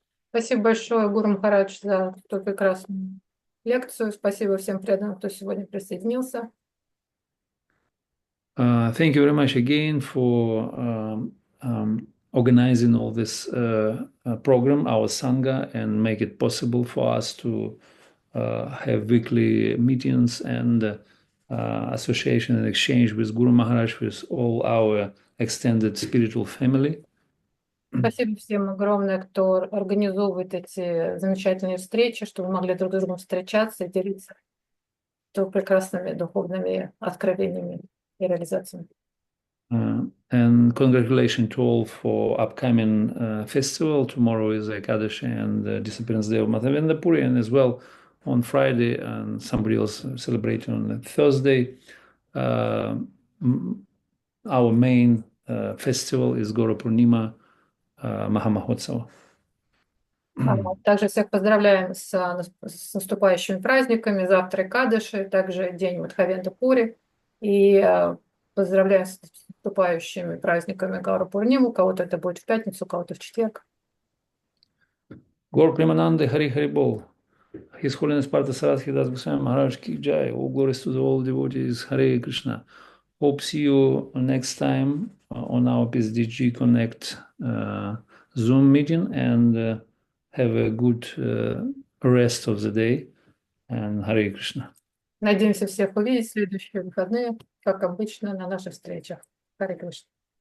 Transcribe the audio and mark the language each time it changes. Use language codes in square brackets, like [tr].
[ru] Спасибо большое, Гуру Махарадж, за эту прекрасную лекцию. Спасибо всем преданным, кто сегодня присоединился. [en] Thank you very much again for organizing all this program, our Sangha, and make it possible for us to have weekly meetings and association and exchange with Guru Maharaj, with all our extended spiritual family. [ru] Спасибо всем огромное, кто организовывает эти замечательные встречи, чтобы мы могли друг с другом встречаться и делиться прекрасными духовными откровениями и реализациями. [en] And congratulations to all for upcoming festival. Tomorrow is Ekadashi and the Disappearance Day of Madhavendra Puri, and as well on Friday, and somebody else celebrating on Thursday. Our main festival is Gaurapurnima Mahamahotsav. [ru] Также всех поздравляем с наступающими праздниками. Завтра Экадаши, также день Мадхавендра Пури. И поздравляем с наступающими праздниками Гаурапурниму. У кого-то это будет в пятницу, у кого-то в четверг. [bn] Gaur Premanande Hari Hari Bol. [en] His Holiness Partha Sarathki Das Goswami Maharaj Ki Jai. All glories to the all devotees. Hare Krishna. Hope see you next time on our PSDG Connect Zoom meeting, and have a good rest of the day. And Hare Krishna. [ru] Надеемся всех увидеть в следующие выходные, как обычно, на наших встречах. Харе Кришна.